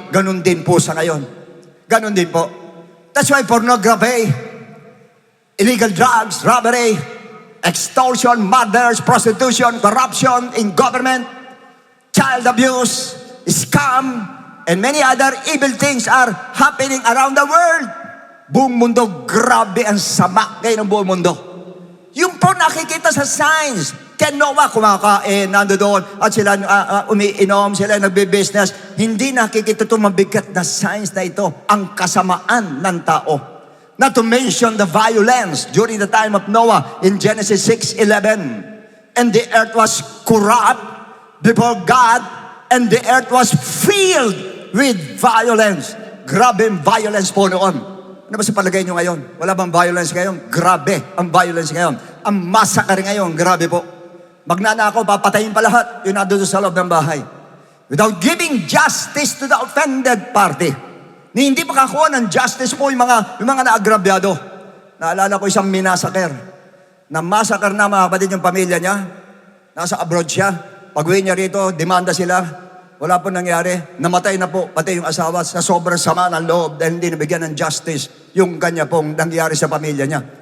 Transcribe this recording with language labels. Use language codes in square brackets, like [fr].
[tl] Ganun din po sa ngayon. Ganun din po. [en] That's why pornography, illegal drugs, robbery, extortion, murders, prostitution, corruption in government, child abuse, scam, and many other evil things are happening around the world. [tl] Buong mundo, grabe ang sama ngayon ng buong mundo. Yung po nakikita sa signs, kay Noah kumakain, nando doon, at sila umiinom, sila nagbe-business. Hindi nakikita itong mabigat na signs na ito, ang kasamaan ng tao. [en] Not to mention the violence during the time of Noah in Genesis 6:11. And the earth was corrupt before God, and the earth was filled with violence. [tl] Grabe ang violence po noon. Ano ba sa palagay nyo ngayon? Wala bang violence ngayon? Grabe ang violence ngayon. Ang massacre ngayon, grabe po. Magnanakaw, papatayin pa lahat. Yun na doon sa loob ng bahay. [en] Without giving justice to the offended party. [tl] Ni hindi makakuha ng justice po yung mga naagrabyado. Naalala ko isang minasakar. Na-massacre na mga kapatid yung pamilya niya. Nasa abroad siya. Pag-uwi niya rito, demanda sila. Wala po nangyari. Namatay na po, pati yung asawa sa sobrang sama ng loob dahil hindi nabigyan ng justice yung kanya pong nangyari sa pamilya niya.